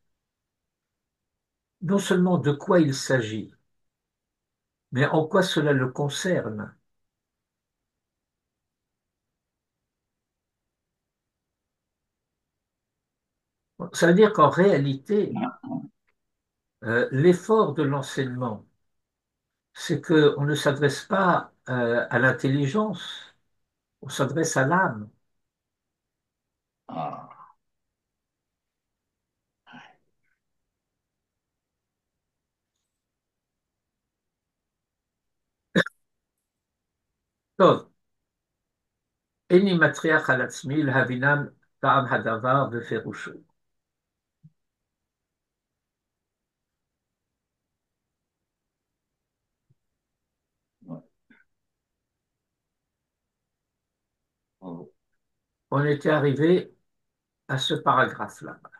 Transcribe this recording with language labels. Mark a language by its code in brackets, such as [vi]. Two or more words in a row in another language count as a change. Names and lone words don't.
[fr] non seulement de quoi il s'agit, mais en quoi cela le concerne, ça veut dire qu'en réalité, l'effort de l'enseignement, c'est qu'on ne s'adresse pas à l'intelligence, on s'adresse à l'âme. Ah, [he] טוב, איני מטריח על עצמי להבינם טעם הדבר ופירושו. [fr] ouais. Bravo. On était arrivé à ce paragraphe-là.